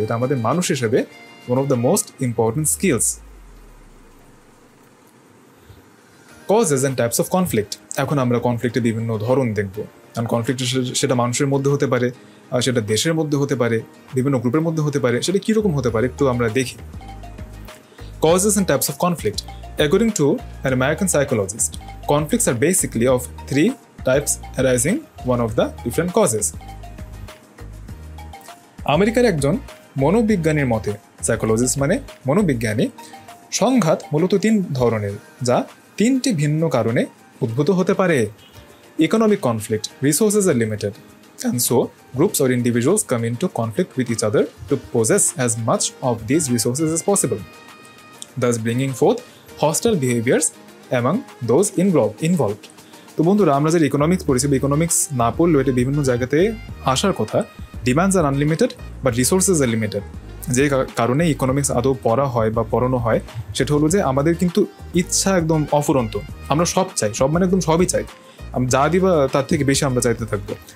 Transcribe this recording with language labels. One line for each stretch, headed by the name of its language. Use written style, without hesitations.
Bangla: এটা আমাদের মানুষ হিসেবে
English: One of the most important skills. Causes and types of conflict.
Bangla: এখন আমরা কনফ্লিক্টের বিভিন্ন ধরন দেখব। কারণ কনফ্লিক্ট সেটা মানুষের মধ্যে হতে পারে, সেটা দেশের মধ্যে হতে পারে, বিভিন্ন গ্রুপের মধ্যে হতে পারে, সেটা কীরকম হতে পারে একটু আমরা দেখি।
English: Causes and types of conflict. According to an American psychologist, conflicts are basically of three types arising one of the different causes.
Bangla: আমেরিকার একজন মনোবিজ্ঞানীর মতে, সাইকোলজিস্ট মানে মনোবিজ্ঞানী, সংঘাত মূলত তিন ধরনের যা তিনটি ভিন্ন কারণে উদ্ভূত হতে পারে।
English: Economic conflict. Resources are limited, and so groups or individuals come into conflict with each other to possess as much of these resources as possible, thus bringing forth hostile behaviors among those involved.
Bangla: তো বন্ধুরা, আমরা যে economics পড়েছি, economics না পড়লেও এটা বিভিন্ন জায়গাতে আসার কথা।
English: Demands are unlimited but resources are limited.
Bangla: যে কারণে ইকোনমিক্স আদৌ পড়া হয় বা পড়ানো হয় সেটা হলো যে আমাদের কিন্তু ইচ্ছা একদম অফুরন্ত। আমরা সব চাই, সব মানে একদম সবই চাই। যা দিবা তার থেকে বেশি আমরা চাইতে থাকবো।